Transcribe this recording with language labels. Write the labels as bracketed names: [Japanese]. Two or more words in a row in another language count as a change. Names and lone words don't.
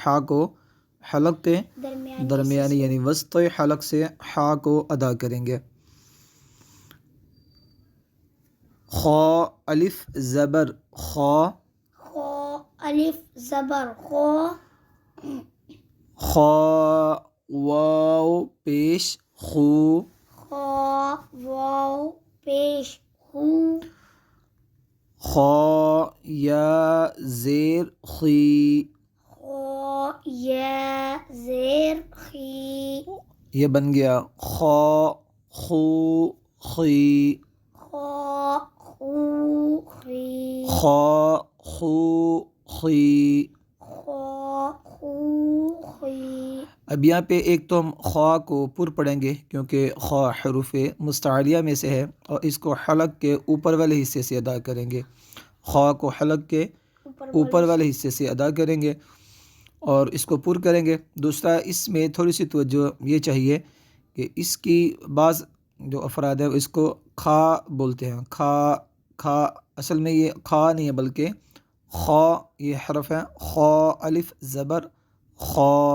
[Urdu] حا کو حلق کے درمیانی یعنی وسط حلق سے حا کو ادا کریں گے۔ خا الف زبر خا، خا الف زبر خا، خا واو پیش خو، خا واو پیش خو، خا یا زیر خی، خا یا زیر خی، یہ بن گیا خا خو خی، خا خو خی، خا خو خی، خا خو اب یہاں پہ ایک تو ہم خوا کو پر پڑھیں گے کیونکہ خوا حروف مستعلیہ میں سے ہے اور اس کو حلق کے اوپر والے حصے سے ادا کریں گے، خوا کو حلق کے اوپر والے حصے سے ادا کریں گے اور اس کو پر کریں گے۔ دوسرا اس میں تھوڑی سی توجہ یہ چاہیے کہ اس کی بعض جو افراد ہیں اس کو کھا بولتے ہیں، کھا اصل میں یہ کھا نہیں ہے بلکہ خا یہ حرف ہے، خا الف زبر خا۔